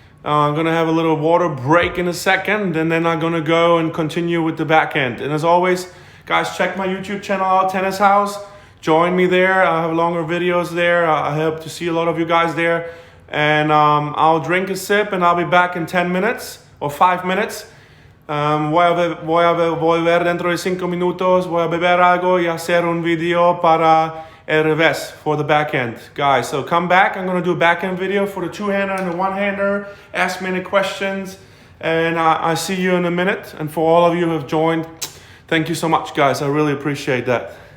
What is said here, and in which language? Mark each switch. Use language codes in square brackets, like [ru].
[en] I'm gonna have a little water break in a second, and then I'm gonna go and continue with the backhand. And as always, guys, check my YouTube channel out, Tennis Haus. Join me there. I have longer videos there. I hope to see a lot of you guys there. And I'll drink a sip and I'll be back in 10 minutes or 5 minutes. [es] Voy a volver dentro de 5 minutos. Voy a beber algo y hacer un video para el revés [en] for the backhand. Guys, so come back. I'm going to do a backhand video for the two-hander and the one-hander. Ask me any questions. And I see you in a minute. And for all of you who have joined, thank you so much, guys. I really appreciate that.